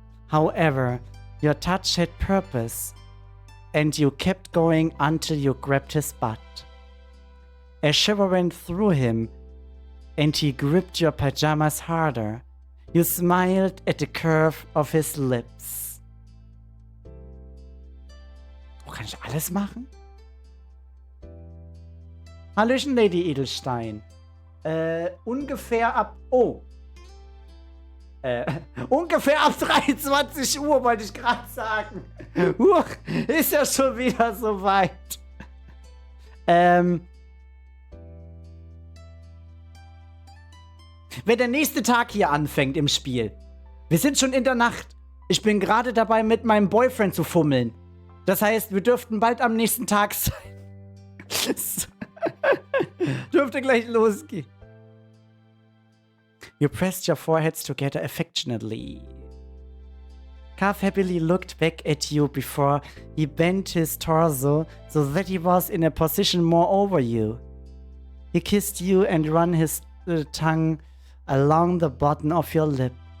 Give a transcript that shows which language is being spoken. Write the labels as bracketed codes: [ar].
[en] However, your touch had purpose, and you kept going until you grabbed his butt. A shiver went through him, and he gripped your pajamas harder. You smiled at the curve of his lips. [de] Oh, kann ich alles machen? Hallöchen, Lady Edelstein. Ungefähr ab... Oh. Ungefähr ab 23 Uhr, wollte ich gerade sagen. Ist ja schon wieder so weit. Wenn der nächste Tag hier anfängt im Spiel. Wir sind schon in der Nacht. Ich bin gerade dabei, mit meinem Boyfriend zu fummeln. Das heißt, wir dürften bald am nächsten Tag sein. Dürfte gleich losgehen. [en] You pressed your foreheads together affectionately. Calf happily looked back at you before he bent his torso so that he was in a position more over you. He kissed you and ran his tongue along the bottom of your lip.